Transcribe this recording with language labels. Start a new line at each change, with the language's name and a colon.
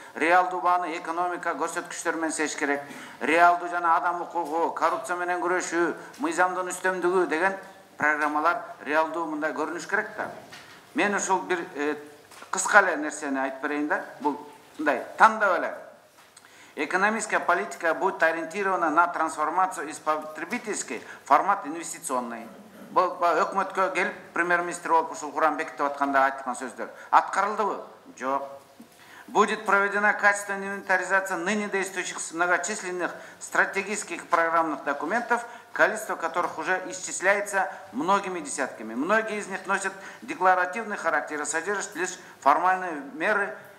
Kyrgyz: Реалдуу бааны экономика көрсөткүчтөр менен сеиш керек. Реалдуу жана адам укугу, коррупция менен күрөшүү, мыйзамдын үстөмдүгү деген программалар реалдуу мындай көрүнүш керек да. Мен ушул бир кыска эле нерсени айтып берейин да. Бул мындай тандап эле.
Russian: Экономическая политика будет ориентирована на трансформацию из потребительской в формат инвестиционный.
Kyrgyz: Өкмөткө келип премьер-министр болуп ушул Куран бекитип атканда айткан сөздөр аткарылдыбы? Жок.
Russian: Будет проведена качественная инвентаризация ныне действующих многочисленных стратегических программных документов, количество которых уже исчисляется многими десятками. Многие из них носят декларативный характер и содержат лишь формальные меры.